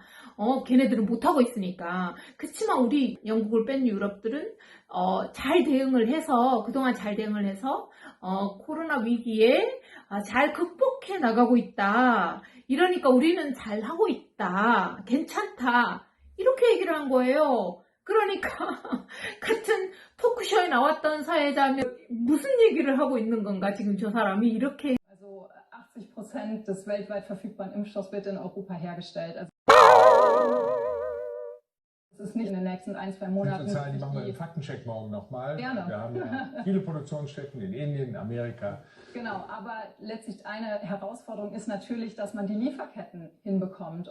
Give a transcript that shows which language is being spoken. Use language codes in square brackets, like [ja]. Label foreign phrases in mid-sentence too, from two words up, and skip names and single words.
[ko] 걔네들은 못하고 있으니까. 그치만 우리 영국을 뺀 유럽들은 잘 대응을 해서 그동안 잘 대응을 해서 코로나 위기에 잘 극복해 나가고 있다. 이러니까 우리는 잘 하고 있다. 괜찮다. 이렇게 얘기를 한 거예요. 그러니까 같은 토크쇼에 나왔던 사회자면 무슨 얘기를 하고 있는 건가 지금 저 사람이 이렇게. [de] Also 80% des weltweit verfügbaren Impfstoffs wird in Europa hergestellt. Also es ist nicht in den nächsten 1-2 Monaten. Zahlen, die machen wir im Faktencheck morgen nochmal. Gerne. Wir haben ja viele Produktionsstätten in Indien, in Amerika. Genau, aber letztlich eine Herausforderung ist natürlich, dass man die Lieferketten hinbekommt.